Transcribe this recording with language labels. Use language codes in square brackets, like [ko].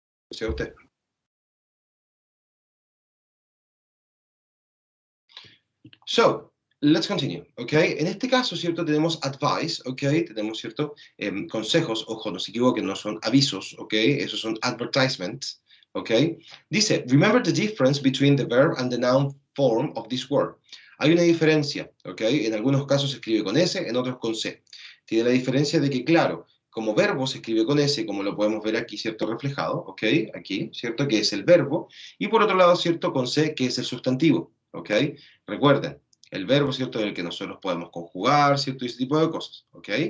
[es] O sea, usted. [en] So, let's continue, [es] ¿ok? En este caso, ¿cierto? Tenemos advice, ¿ok? Tenemos, ¿cierto? Consejos, ojo, no se equivoquen, no son avisos, ¿ok? Esos son advertisements, ¿ok? [en] Dice, remember the difference between the verb and the noun form of this word. [es] Hay una diferencia, ¿ok? En algunos casos se escribe con S, en otros con C. Tiene la diferencia de que, claro, como verbo se escribe con S, como lo podemos ver aquí, ¿cierto? Reflejado, ¿ok? Aquí, ¿cierto? Que es el verbo. Y por otro lado, ¿cierto? Con C, que es el sustantivo, ¿ok? Recuerden, el verbo, ¿cierto?, en el que nosotros podemos conjugar, ¿cierto?, y ese tipo de cosas, ¿ok?